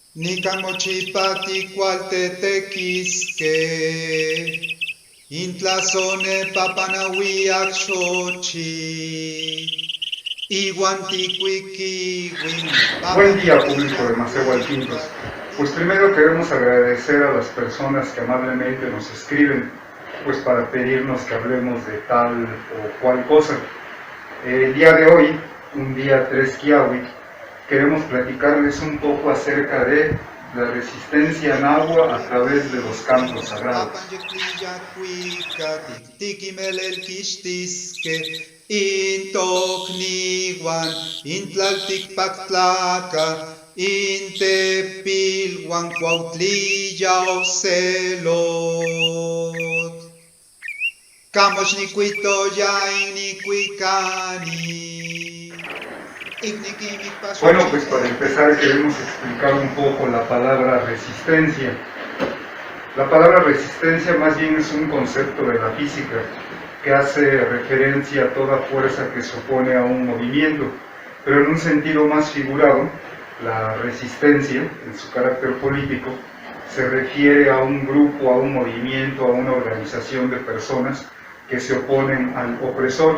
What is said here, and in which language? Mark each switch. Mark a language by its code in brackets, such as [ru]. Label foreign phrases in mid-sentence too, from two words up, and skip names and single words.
[nah] Nicamochipati cualtetequisque, intlazone papanahuiac xochi, iguanticuiqui, [es] Buen día, público de Macehualquintos. Pues primero queremos agradecer a las personas que amablemente nos escriben, pues para pedirnos que hablemos de tal o cual cosa. El día de hoy, un día 3 Quiahuic, queremos platicarles un poco acerca de la resistencia náhua a través de los cantos sagrados. [nah] Intocniwan, intlalticpactlaca, intepilhuan cuautlilla celot. Camoch nicuitoya inicuicani. [es] Bueno, pues para empezar queremos explicar un poco la palabra resistencia. La palabra resistencia más bien es un concepto de la física que hace referencia a toda fuerza que se opone a un movimiento, pero en un sentido más figurado, la resistencia, en su carácter político, se refiere a un grupo, a un movimiento, a una organización de personas que se oponen al opresor.